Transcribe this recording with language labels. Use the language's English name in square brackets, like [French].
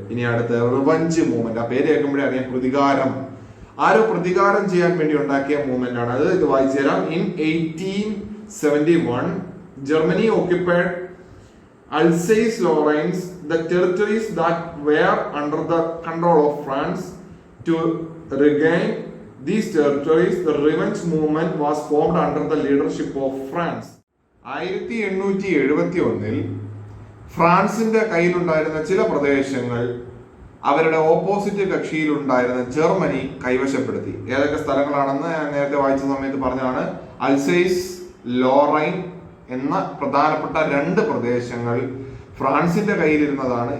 [Malayalam] ഇനി അടുത്ത revenge movement. ആ പേര് കേൾക്കുമ്പോഴേ അറിയാം, പ്രതികാരം. ആരോ പ്രതികാരം ചെയ്യാൻ വേണ്ടി ഉണ്ടാക്കിയ മൂവ്മെന്റ് ആണ് അത്. ഇത് വായിച്ചു തരാം. [English] In 1871 Germany occupied Alsace-Lorraine, the territories that were under the control of France. To regain these territories, the revenge movement was formed under the leadership of France. [Malayalam] 1871 ഫ്രാൻസിന്റെ കയ്യിലുണ്ടായിരുന്ന ചില പ്രദേശങ്ങൾ അവരുടെ ഓപ്പോസിറ്റ് കക്ഷിയിലുണ്ടായിരുന്ന ജർമ്മനി കൈവശപ്പെടുത്തി. ഏതൊക്കെ സ്ഥലങ്ങളാണെന്ന് ഞാൻ നേരത്തെ വായിച്ച സമയത്ത് പറഞ്ഞതാണ്. അൽസൈസ്, ലോറൈൻ എന്ന പ്രധാനപ്പെട്ട 2 പ്രദേശങ്ങൾ ഫ്രാൻസിന്റെ കയ്യിലിരുന്നതാണ്.